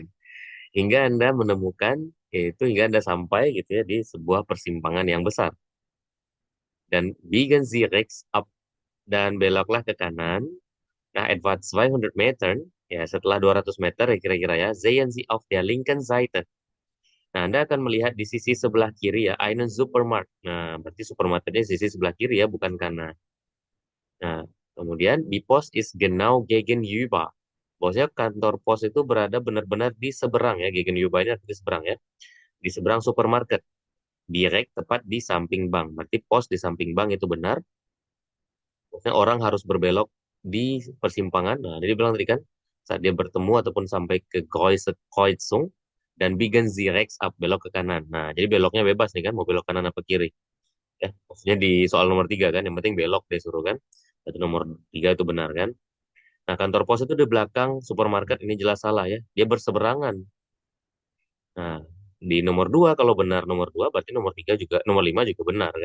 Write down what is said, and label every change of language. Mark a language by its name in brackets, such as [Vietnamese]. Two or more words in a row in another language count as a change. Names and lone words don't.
[Indonesian] Hingga Anda menemukan, yaitu hingga Anda sampai gitu ya di sebuah persimpangan yang besar. [German] Dan biegen Sie rechts ab, [Indonesian] dan beloklah ke kanan. Nah, [German] etwa 200 Meter, [Indonesian] ya setelah 200 meter ya kira-kira ya, [German] sehen Sie auf der linken Seite. [Indonesian] Nah, Anda akan melihat di sisi sebelah kiri ya, [German] einen Supermarkt. [Indonesian] Nah, berarti supermarketnya sisi sebelah kiri ya, bukan kanan. Nah, kemudian di pos [German] is genau gegenüber. [Indonesian] Bosnya kantor pos itu berada benar-benar di seberang ya, gegenüber ini artinya di seberang ya. Di seberang supermarket. Direct tepat di samping bank. Berarti pos di samping bank itu benar. Maksudnya orang harus berbelok di persimpangan. Nah, jadi bilang tadi kan, saat dia bertemu ataupun sampai ke Kreuzung dan [German] biegen Sie rechts ab, [Indonesian] belok ke kanan. Nah, jadi beloknya bebas nih kan, mau belok kanan apa kiri. Ya, maksudnya di soal nomor 3 kan, yang penting belok deh suruh kan. Itu nomor 3 itu benar kan. Nah, kantor pos itu di belakang supermarket, ini jelas salah ya. Dia berseberangan. Nah, di nomor 2 kalau benar nomor 2 berarti nomor 3 juga, nomor 5 juga benar kan.